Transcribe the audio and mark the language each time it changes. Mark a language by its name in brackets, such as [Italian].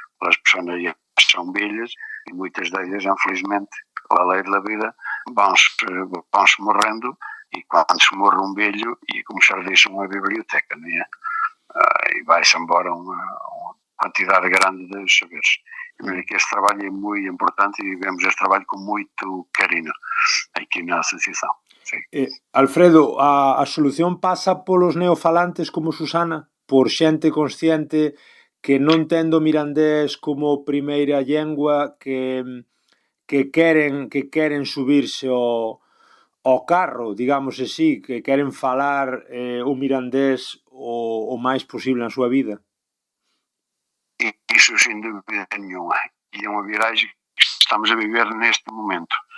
[Portuguese] As pessoas são velhas e muitas delas, infelizmente, a lei da vida, vão-se morrendo, e quando se morre um velho, e como já deixam uma biblioteca, não é? E vai-se embora uma quantidade grande de saberes. Que este trabalho é muito importante e vemos este trabalho com muito carinho aqui na associação. [Galician] Alfredo, a solución pasa polos neofalantes como Susana, por xente consciente que non tendo mirandés como primeira lengua, que queren subirse ao carro, digamos así, que queren falar o mirandés o máis posible na súa vida. [Portuguese] Isso sem dúvida nenhuma, e é uma viragem que estamos a viver neste momento.